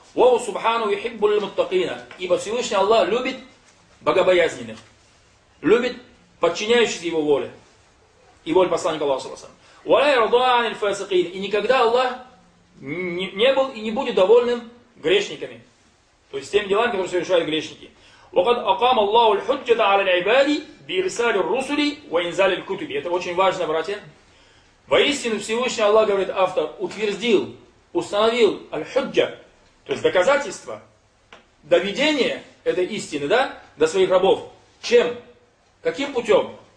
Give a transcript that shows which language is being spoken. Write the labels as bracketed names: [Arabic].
[Arabic] وَهُ سُبْحَانُ وَيْحِبُّ لِلْمُتَّقِينَ [Russian] ибо Всевышний Аллах любит богобоязненных, любит подчиняющих его воле и воле посланника Аллаха. [Arabic] وَلَا يَرْضَى عَنِ الْفَاسِقِينَ [Russian] и никогда Аллах не был и не будет довольным грешниками, то есть тем делами, которые совершают грешники. [Arabic] وقد أقام الله الحجة على العباد بإرسال الرسل وإنزال الكتب. [Russian] Это очень важно, братья. Воистину Всевышний Аллах, говорит автор, утвердил, установил аль-худжа, то есть доказательство, доведение этой истины, да, до своих рабов. Чем? Каким путем?